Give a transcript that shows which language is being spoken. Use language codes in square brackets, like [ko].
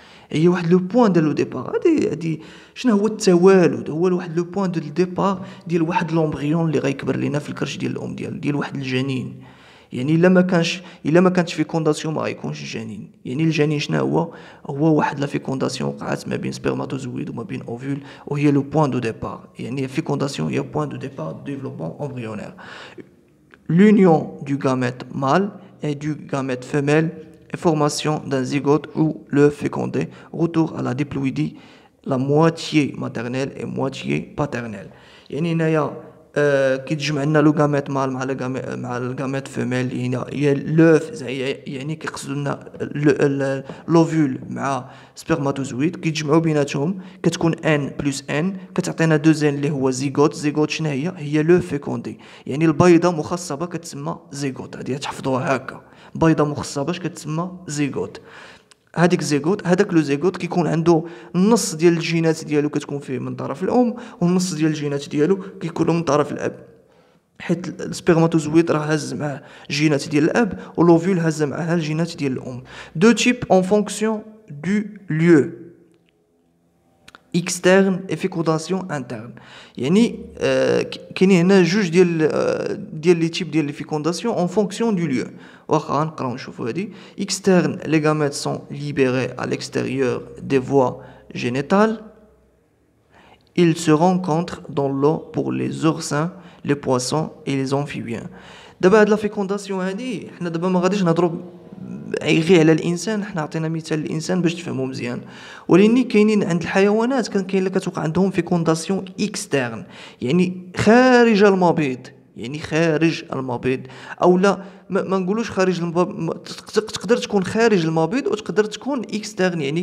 [ar] هي واحد لو بوين ديال لو ديبار. هادي شنو هو التوالد؟ هو واحد لو بوين دو ديبار ديال واحد لومبريون اللي غيكبر لنا في الكرش ديال الام ديال واحد الجنين. يعني الا ما كانش فيكونداسيون ما غيكونش جنين. يعني الجنين شنو هو واحد لا فيكونداسيون وقعت ما بين سبرماتوزويد وما بين اوفول، وهي لو بوين دو ديبار. يعني فيكونداسيون هي بوين دو ديبار دو ديفلوبمون امبريونير. [fr] l'union du gamète mâle et du gamète femelle et formation d'un zygote ou l'œuf fécondé, retour à la diploïdie [ar] لا مواتيي ماتيرنيل اي مواتيي باترنيل. يعني هنايا كي تجمع لنا لو غاميت مال مع الغاميت فيميل، هي لوف يعني كيقصدوا لنا لوفول مع سبرماتوزويد كيتجمعوا بيناتهم كتكون ان بلس ان كتعطينا دوزين اللي هو زيغوت. زيغوت شنو هي لو فيكوندي، يعني البيضه مخصبه كتسمى زيغوت. هذه تحفظوها هكا، بيضه مخصبه كتسمى زيغوت. هذيك زيغوت، هذاك لو زيغوت كيكون عنده النص ديال الجينات ديالو كتكون فيه من طرف الام، والنص ديال الجينات ديالو كيكونوا من طرف الاب، حيت السبرماتوزويد راه هاز معاه جينات ديال الاب ولوفول هاز معاها الجينات ديال الام. دو تيب اون فونكسيون دو lieu اكسترن اي فيكونداسيون انترن. يعني كاينين هنا جوج ديال لي تيب ديال لي فيكونداسيون اون فونكسيون دو lieu. واخا نقراو نشوفوا هادي. [fr] اكسترن لي gamètes sont libérés à l'extérieur des voies génitales. Ils se rencontrent dans l'eau pour les oursins, les poissons et les amphibiens. [ar] دابا هاد لا فيكونداسيون هادي حنا دابا ما غاديش نهضروا غير على الانسان، حنا عطينا مثال الانسان باش تفهموا مزيان، ولكن كاينين عند الحيوانات كاين اللي كتوقع عندهم فيكونداسيون اكسترن، يعني خارج المبيض، يعني خارج المبيض، او لا ما نقولوش خارج المبيض، تقدر تكون خارج المبيض وتقدر تكون اكسترن.